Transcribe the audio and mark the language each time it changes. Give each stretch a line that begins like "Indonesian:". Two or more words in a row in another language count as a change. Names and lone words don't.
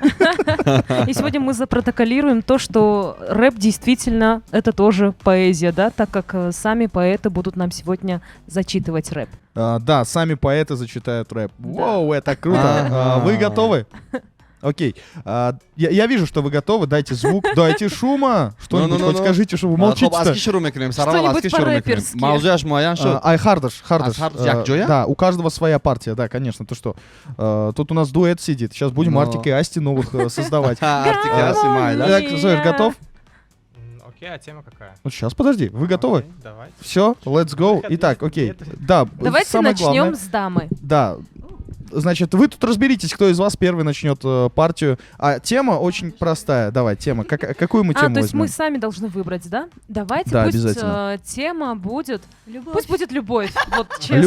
Russian: И сегодня мы запротоколируем то, что рэп действительно это тоже поэзия, да, так как сами поэты будут нам сегодня зачитывать рэп. Да, сами поэты зачитают рэп. Да. Воу, это круто. Вы готовы? Окей. Я вижу, что вы готовы. Дайте звук, дайте шума. Что-нибудь Ну-ну-ну-ну. хоть скажите, что вы
Tajik: хоб
Russian: молчите-то.
Tajik: аз ки шурӯъ мекунем сараввал аз ки
Russian: Что-нибудь
Tajik: шурӯъ мекунем
Russian: по-рэперски.
Tajik: мавзӯяш муайян шуд Ай, Хардаш. Хардаш, як ҷоя?
Russian: Да, у каждого своя партия, да, конечно. Ты что? Тут у нас дуэт сидит. Сейчас будем Но. Артик и Асти новых создавать. артикуляций майла Так, Зоир, готов? Окей, а тема какая? Вот сейчас, подожди. Вы готовы? Окей, давайте. Все,
English: let's go.
Russian: Выход Итак, есть, окей. нет? Да, Давайте самое начнем главное. с дамы. Да. Значит, вы тут разберитесь, кто из вас первый начнет партию. А тема очень простая. Давай, тема. Какую мы тему То есть мы возьмем? сами должны выбрать, да? Давайте, Да, пусть обязательно. тема будет... Пусть будет любовь, вот честно.